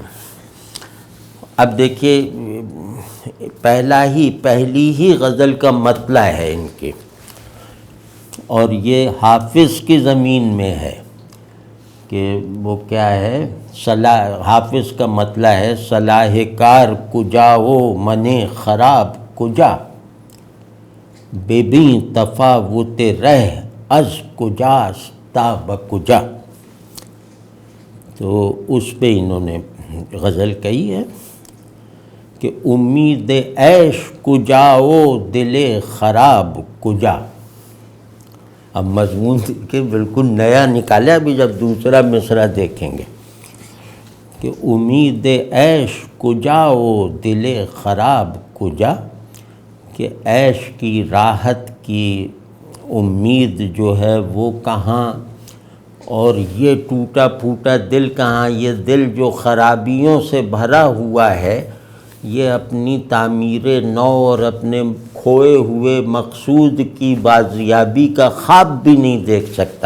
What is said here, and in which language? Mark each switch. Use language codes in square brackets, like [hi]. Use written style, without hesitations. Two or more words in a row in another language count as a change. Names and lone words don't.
[ur] اب دیکھیے پہلی ہی غزل کا مطلع ہے ان کے، اور یہ حافظ کی زمین میں ہے کہ وہ کیا ہے. حافظ کا مطلع ہے [fa] صلاح کار کجا و من خراب کجا، ببین تفاوت رہ از کجاست تا بکجا. [ur] تو اس پہ انہوں نے غزل کہی ہے کہ [fa] امید عیش کجا و دل خراب کجا. [ur] اب مضمون کے بالکل نیا نکالا. ابھی جب دوسرا مصرع دیکھیں گے کہ [fa] امید عیش کجا و دل خراب کجا، [ur] کہ عیش کی راحت کی امید جو ہے وہ کہاں، اور یہ ٹوٹا پھوٹا دل کہاں. یہ دل جو خرابیوں سے بھرا ہوا ہے، یہ اپنی تعمیر نو اور اپنے کھوئے ہوئے مقصود کی بازیابی کا خواب بھی نہیں دیکھ سکتا.